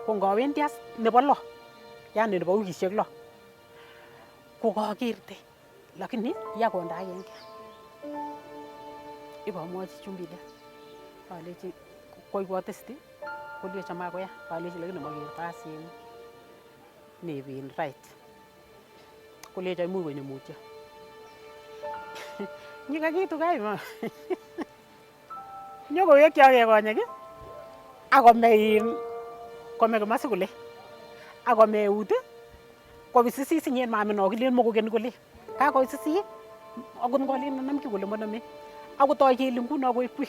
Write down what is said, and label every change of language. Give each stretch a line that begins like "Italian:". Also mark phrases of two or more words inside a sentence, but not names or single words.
Kalenjin: Ko ngawendi as nebo lo, yani nebo wikishek lo, ko kakerte lakini ya konda agenge. Ibamwachi chumbindet alechi koibwa testi kolecho makoya, alechi lakini makerto as nebin right. Kolecho imuch konyo mutyo. Nyikakitu kaima. Nyokowekyage konyek akome komasi kole akome eut kobisis inyen mamino kilen mokoken kole kakoisis akot ngolen nanamki kole maname akotoi kele nguno koek quick.